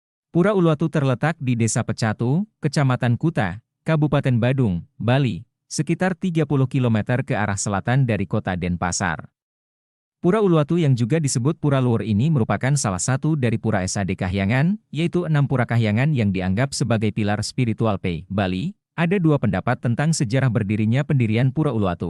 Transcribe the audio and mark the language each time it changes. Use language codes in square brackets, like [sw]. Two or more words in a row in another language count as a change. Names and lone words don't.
[id] Pura Uluwatu terletak di Desa Pecatu, Kecamatan Kuta, Kabupaten Badung, Bali, sekitar 30 km ke arah selatan dari kota Denpasar. Pura Uluwatu yang juga disebut Pura Luhur ini merupakan salah satu dari Pura SAD Kahyangan, yaitu 6 Pura Kahyangan yang dianggap sebagai pilar spiritual P. Bali. Ada dua pendapat tentang sejarah berdirinya pendirian Pura Uluwatu.